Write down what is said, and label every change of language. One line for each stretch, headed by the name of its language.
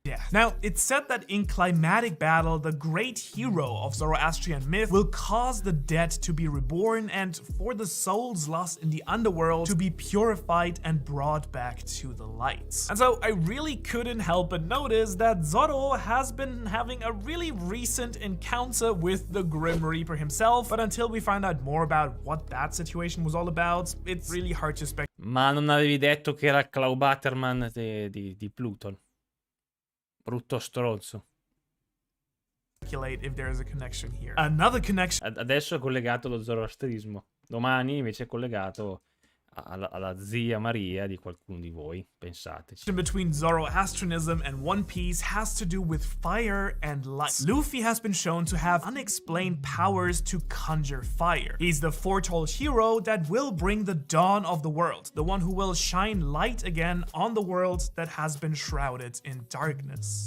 English: Now, it's said that in climatic battle, the great hero of Zoroastrian myth will cause the dead to be reborn and for the souls lost in the underworld to be purified and brought back to the light. And so I really couldn't help but notice that Zoro has been having a really recent encounter with the Grim Reaper himself, but until we find out more about what that situation was all about, it's really hard to speculate.
Italian: Ma non avevi detto che era il Clawbatterman di Pluton? Brutto stronzo.
English: If there is a connection here. Another connection.
Italian: Adesso è collegato allo zoroastrismo. Domani invece è collegato alla zia Maria di qualcuno di voi, pensateci.
English: Between Zoroastrianism and One Piece has to do with fire and light. Luffy has been shown to have unexplained powers to conjure fire. He's the foretold hero that will bring the dawn of the world, the one who will shine light again on the world that has been shrouded in darkness.